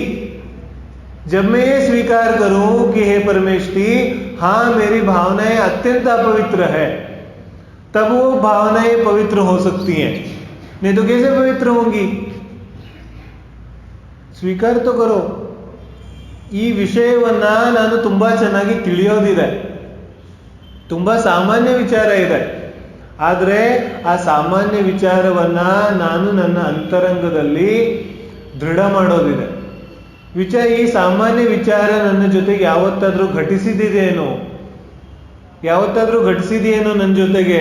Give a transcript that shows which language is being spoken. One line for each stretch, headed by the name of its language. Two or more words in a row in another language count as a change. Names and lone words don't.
Hindi: जब मैं ये स्वीकार करूं कि हे परमेष्ठी, हाँ मेरी भावनाएं अत्यंत अपवित्र है, तब वो भावनाएं पवित्र हो सकती हैं. नहीं तो कैसे पवित्र होंगी? स्वीकार तो करो.
Kannada: ಈ ವಿಷಯವನ್ನ ನಾನು ತುಂಬಾ ಚೆನ್ನಾಗಿ ತಿಳಿಯೋದಿದೆ. ತುಂಬಾ ಸಾಮಾನ್ಯ ವಿಚಾರ ಇದೆ. ಆದರೆ ಆ ಸಾಮಾನ್ಯ ವಿಚಾರವನ್ನ ನಾನು ನನ್ನ ಅಂತರಂಗದಲ್ಲಿ ದೃಢ ಮಾಡೋದಿದೆ. ಈ ಸಾಮಾನ್ಯ ವಿಚಾರ ನನ್ನ ಜೊತೆಗೆ ಯಾವತ್ತಾದ್ರೂ ಘಟಿಸಿದೇನೋ ನನ್ನ ಜೊತೆಗೆ?